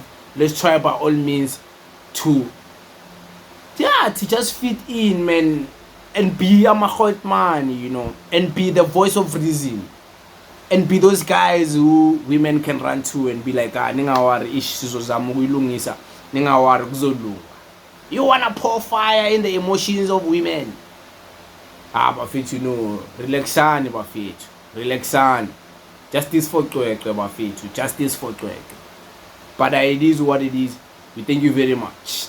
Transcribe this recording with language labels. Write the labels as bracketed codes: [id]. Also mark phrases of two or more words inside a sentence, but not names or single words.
[en] Let's try by all means to just fit in, man. And be a mahot man, you know, and be the voice of reason, and be those guys who women can run to and be like, [xh] ningawari issues zami ukuyilungisa, ningawari kuzolunga. [en] You wanna pour fire in the emotions of women. Bafethu, you know, [xh] relaxani bafethu, relaxani. [en] Justice for Cwecwe, bafethu, justice for Cwecwe. But it is what it is. We thank you very much.